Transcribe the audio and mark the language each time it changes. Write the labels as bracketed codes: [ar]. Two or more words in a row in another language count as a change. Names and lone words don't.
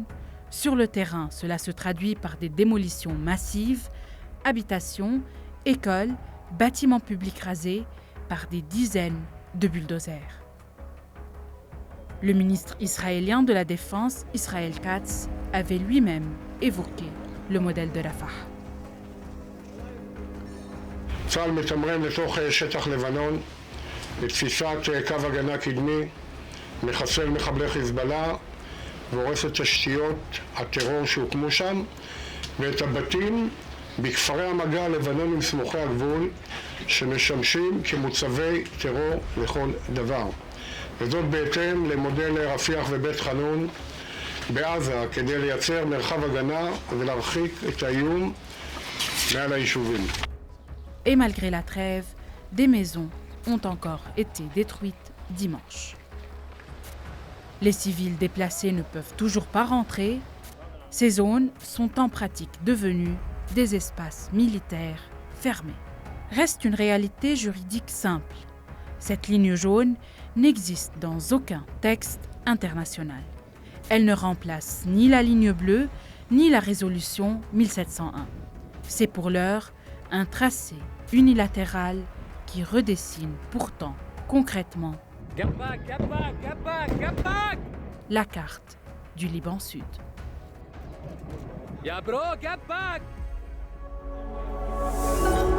[fr] Sur le terrain, cela se traduit par des démolitions massives, habitations, écoles, bâtiments publics rasés par des dizaines de bulldozers. Le ministre israélien de la Défense, Israël Katz, avait lui-même évoqué le modèle de Rafah. [he] צה"ל מתמרן לתוך שטח לבנון לתפיסת קו הגנה קדמי, מחסל מחבלי חיזבאללה והורס את תשתיות הטרור שהוקמו שם ואת הבתים בכפרי המגע הלבנונים סמוכי הגבול שמשמשים כמוצבי טרור לכל דבר. וזאת בהתאם למודל רפיח ובית חנון בעזה כדי לייצר מרחב הגנה ולהרחיק את האיום מעל היישובים. [fr] Et malgré la trêve, des maisons ont encore été détruites dimanche. Les civils déplacés ne peuvent toujours pas rentrer. Ces zones sont en pratique devenues des espaces militaires fermés. Reste une réalité juridique simple. Cette ligne jaune n'existe dans aucun texte international. Elle ne remplace ni la ligne bleue, ni la résolution 1701. C'est pour l'heure un tracé unilatéral qui redessine pourtant concrètement la carte du Liban Sud. [en] Ya bro, get back!